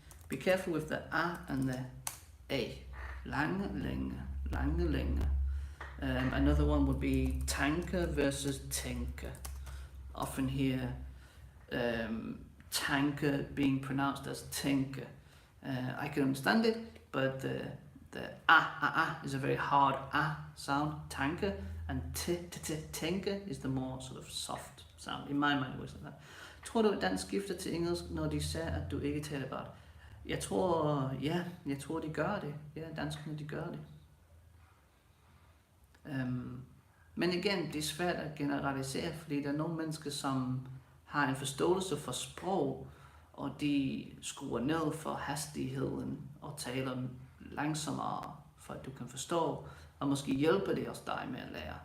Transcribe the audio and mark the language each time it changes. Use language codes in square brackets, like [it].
[en] Be careful with the a and the a. [da] Lange, længe, lange, længe. [en] Another one would be tanke versus tænke. Often hear tanke being pronounced as tænke. I can understand it, but the a is a very hard a sound, tanke, and tænke is the more sort of soft sound. In my mind, it was like that. [da] Tror du, at dansk skifter til engelsk, når de siger, at du ikke taler godt? Jeg tror, de gør det. Ja, danskerne, de gør det. Men igen, det er svært at generalisere, fordi der er nogle mennesker, som har en forståelse for sprog, og de skruer ned for hastigheden og taler langsommere, for at du kan forstå, og måske hjælper det også dig med at lære.